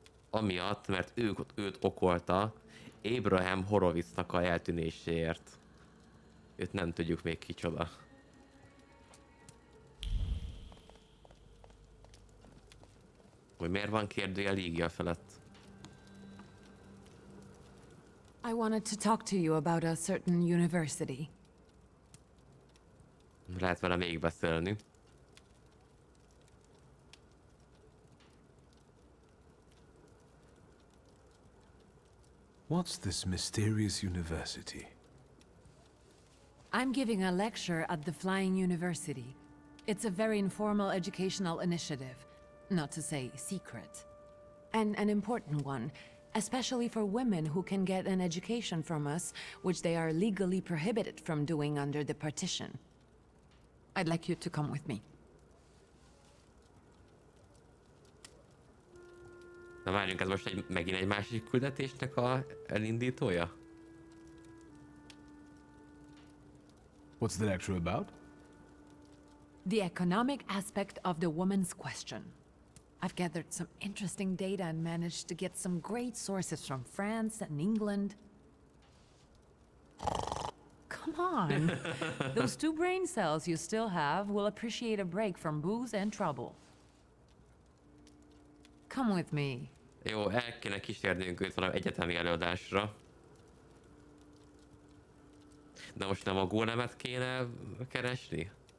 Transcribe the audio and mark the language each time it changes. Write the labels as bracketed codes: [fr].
[hu] Amiatt, mert őt okolta Abraham Horowitznak a eltűnéséért. Őt nem tudjuk még kicsoda. Hogy miért van kérdője Lígia felett? [en] I wanted to talk to you about a certain university. [hu] Lehet vele még beszélni. [en] What's this mysterious university? I'm giving a lecture at the Flying University. It's a very informal educational initiative, not to say secret. And an important one, especially for women who can get an education from us, which they are legally prohibited from doing under the partition. I'd like you to come with me. [hu] Na várjunk, ez most megint egy másik küldetésnek a elindítója? [en] What's the lecture about? The economic aspect of the woman's question. I've gathered some interesting data and managed to get some great sources from France and England. Come on. Those 2 brain cells you still have will appreciate a break from booze and trouble. Come with me. [hu] Jó, el kéne kísérnünk őt valami egyetemi előadásra. De most nem a gólemet kéne keresni?